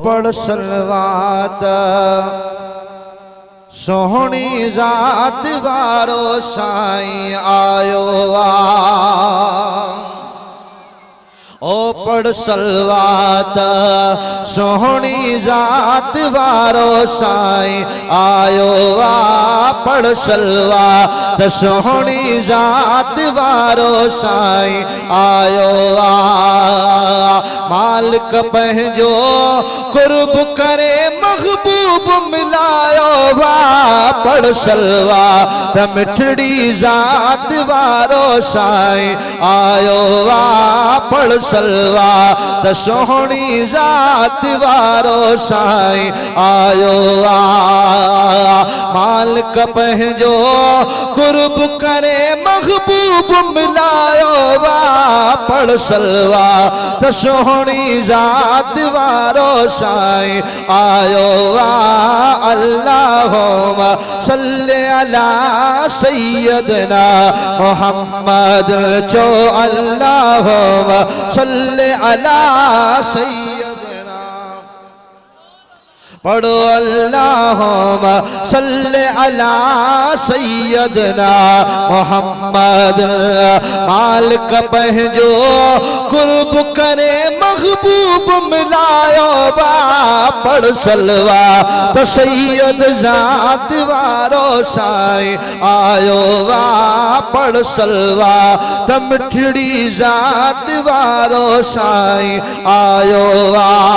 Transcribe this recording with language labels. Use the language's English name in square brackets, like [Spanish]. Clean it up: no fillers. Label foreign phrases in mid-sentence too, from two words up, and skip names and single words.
[Sindhi] पढ़ सलवात सोहनी जात वारो साईं आयो आ। ओ पढ़ सलवात सोहनी जात वारो साईं आयो आ। पढ़ सलवात सोहनी जात वारो साईं आयो आ। मालिक पंहिंजो कुर्ब करे महबूब मिलायो वा। पढ़ सलवात मिठड़ी जात वारो साईं आयो वा। पढ़ सलवात सोहनी जात वारो साईं आयो आ। मालिक पंहिंजो कुर्ब करे महबूब मिलायो वा। पढ़ सलवात सोहनी जात वारो साईं आयो आ। [Arabic] اللهم صل على سيدنا محمد चो اللهم صل على سيدنا. पढ़ो اللهم صل على سيدنا محمد. [Sindhi] मालिक पंहिंजो कुर्ब करे महबूब मिलायो बा। पढ़ सलवात सैयद जात वारो साईं आयो वा। पढ़ सलवात मिठड़ी जात वारो साईं आयो वा।